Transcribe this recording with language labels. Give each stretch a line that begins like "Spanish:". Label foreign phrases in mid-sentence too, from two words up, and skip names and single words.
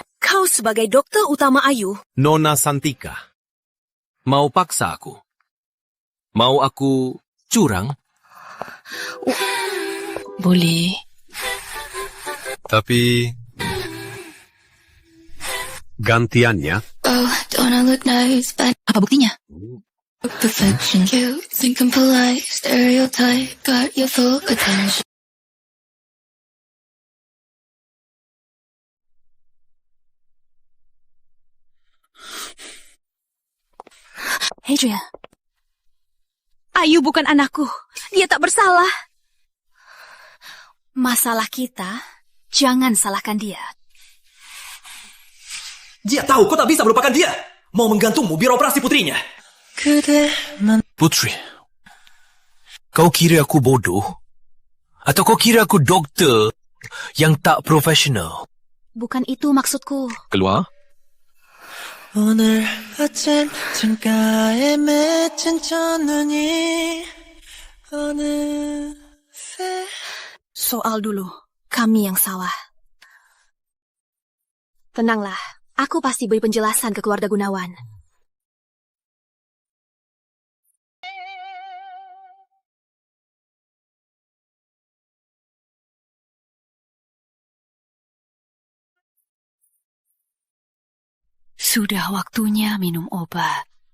Indonesian: Kau sebagai dokter utama Ayu. Nona Santika. Mau paksa aku? Mau aku curang? boleh. Tapi gantiannya
English: Oh, don't I look nice, but
Indonesian: Apa buktinya?
English: perfection. You think I'm polite, stereotype, got your full attention.
Indonesian: Adrian. Ayu bukan anakku. Dia tak bersalah. Masalah kita, jangan salahkan dia. Dia tahu kau tak bisa melupakan dia. Mau menggantungmu biar operasi putrinya. Putri. Kau kira aku bodoh? Atau kau kira aku dokter yang tak profesional? Bukan itu maksudku. Keluar.
Korean: 오늘 아침 창가에 맺힌 첫눈이 어느새
Indonesian: Soal dulu, kami yang salah. Tenanglah, aku pasti beri penjelasan ke keluarga Gunawan. Sudah waktunya minum obat.